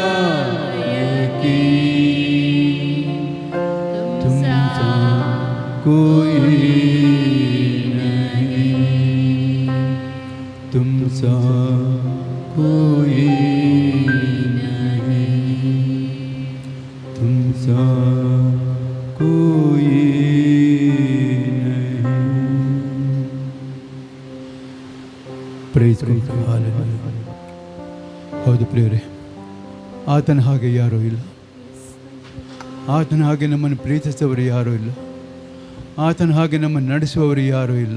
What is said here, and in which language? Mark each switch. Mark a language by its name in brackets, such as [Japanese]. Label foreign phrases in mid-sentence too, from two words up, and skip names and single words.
[Hindi] यकीन तुमसा कोई नहीं तुमसा कोई नहीं तुमसा कोई नहीं [Kannada] ಪ್ರೈಸ್ ಹೌದು ಪ್ರಿಯರೇ, ಆತನ ಹಾಗೆ ಯಾರೂ ಇಲ್ಲ. ಆತನ ಹಾಗೆ ನಮ್ಮನ್ನು ಪ್ರೀತಿಸುವವರು ಯಾರೂ ಇಲ್ಲ. ಆತನ ಹಾಗೆ ನಮ್ಮನ್ನು ನಡೆಸುವವರು ಯಾರೂ ಇಲ್ಲ.